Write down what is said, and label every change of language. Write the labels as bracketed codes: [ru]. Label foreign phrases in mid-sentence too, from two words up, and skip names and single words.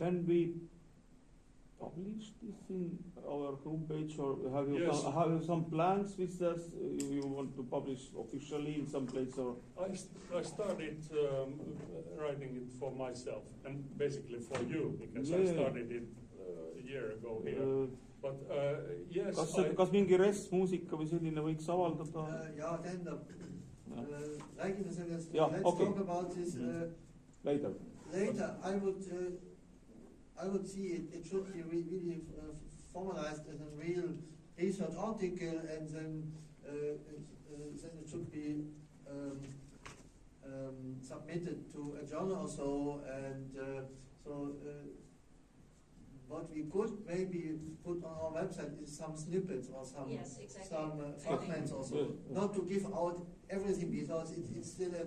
[en] Can we publish this in our homepage, or have you Yes. have you some plans with this? You want to publish officially in some place, or? I started writing it for myself and basically for you, because I Yeah. started it a year ago here. But yes, [et] kas mingi muusika või selline võiks avaldada? Ja, tähendab, räägime sellest, Ja, [en] let's okay. talk about this Later. later. I would see it should be really formalized as a real research article, and then it should be submitted to a journal or so, and what we could maybe put on our website is some snippets or some fragments also, not to give out everything, because it's still a...